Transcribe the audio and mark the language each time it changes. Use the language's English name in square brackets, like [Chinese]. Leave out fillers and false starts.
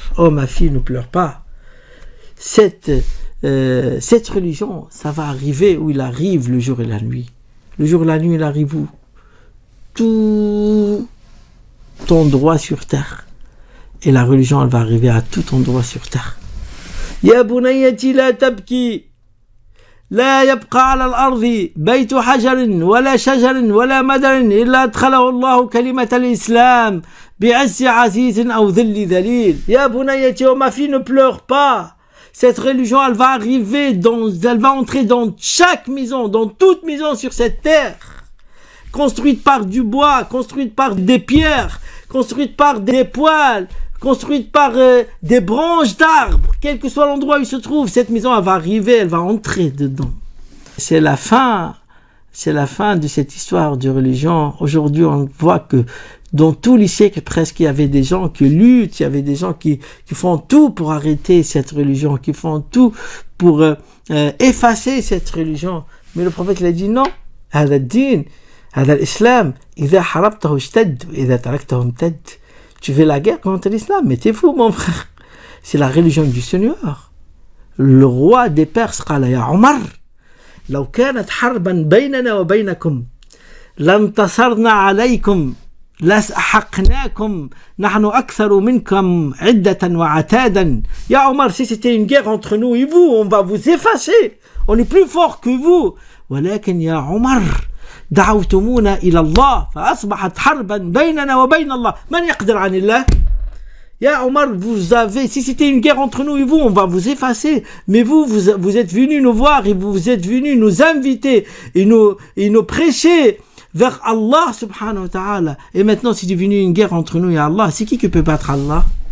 [French] Oh ma fille, ne pleure pas. Cette religion, ça va arriver où il arrive le jour et la nuit. Le jour et la nuit, il arrive où? Tout endroit sur terre. Et la religion, elle va arriver à tout endroit sur terre. [Arabic] Ya bunayyati la tabki لا يبقى على الأرض بيت حجر ولا شجر ولا مدر إلا أدخله الله كلمة الإسلام بعز عزيز أو ذل ذليل. يا بنيتي, [French] oh ma fille, ne pleure pas. Cette religion, elle va entrer dans chaque maison, dans toute maison sur cette terre. construite par du bois, construite par des pierres, construite par des poêles, construite par des branches d'arbres. Quel que soit l'endroit où il se trouve, cette maison, elle va arriver, elle va entrer dedans. C'est la fin de cette histoire de religion. Aujourd'hui, on voit que dans tous les siècles, presque, il y avait des gens qui luttent, il y avait des gens qui font tout pour arrêter cette religion, qui font tout pour effacer cette religion. Mais le prophète il a dit non. [Arabic] هذا الدين هذا الإسلام إذا حاربته اشتد وإذا تركته امتد. [French] Tu fais la guerre contre l'islam, mais t'es fou mon frère. C'est la religion du Seigneur. Le roi des Perses [Arabic] قال يا عمر لو كانت حربا بيننا وبينكم لانتصرنا عليكم لأحقناكم نحن أكثر منكم عدة وعتادا. يا عمر, [French] si c'était une guerre entre nous et vous, on va vous effacer. On est plus fort que vous. [Arabic] ولكن يا عمر دعوتمونا إلى الله فأصبحت حربا بيننا وبين الله من يقدر عن الله. [French] Ya Omar, si c'était une guerre entre nous et vous, on va vous effacer. Mais vous êtes venus nous voir et vous êtes venus nous inviter et nous prêcher vers Allah subhanahu wa ta'ala. Et maintenant, c'est devenu une guerre entre nous et Allah. C'est qui peut battre Allah?